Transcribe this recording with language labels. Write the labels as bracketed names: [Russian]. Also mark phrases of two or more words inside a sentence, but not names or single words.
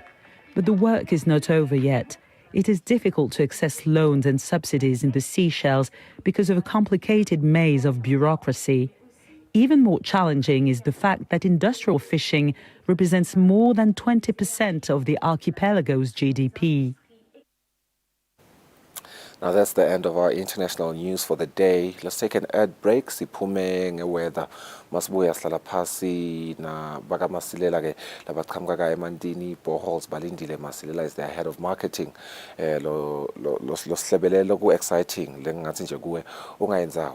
[English] But the work is not over yet. It is difficult to access loans and subsidies in the Seychelles because of a complicated maze of bureaucracy. Even more challenging is the fact that industrial fishing represents more than 20% of the archipelago's GDP. Now that's the end of our international news for the day. Let's take an ad break. [Swati] Siphume ngeweather. Masibuya sihlala phasi na baka Masilela ke labaqhamuka ka eMantini Boreholes balindile. [English] Masilela is their head of marketing. [Swati] Lo sihlebelelo ku exciting lengathi nje kuwe ungayenzayo.